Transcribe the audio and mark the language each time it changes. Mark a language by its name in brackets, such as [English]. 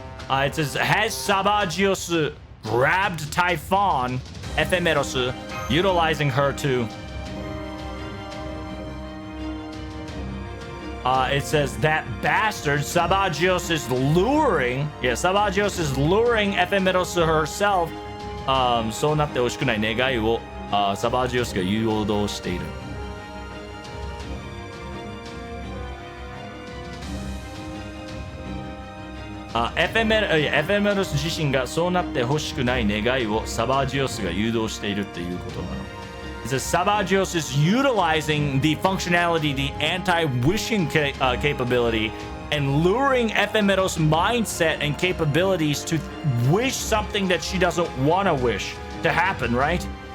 [English] It says, has Sabagios grabbed Typhon Ephemeros, utilizing her to it says that bastard Sabagios is luring Ephemeros herself. [Japanese] そうなってほしくない願いをサバージオスが誘導している。エフェメロス自身がそうなってほしくない願いをサバージオスが誘導しているっていうことなの。 [English] It says Sabagios is utilizing the functionality, the anti-wishing capability, and luring Ephemeros' mindset and capabilities to wish something that she doesn't want to wish to happen, right?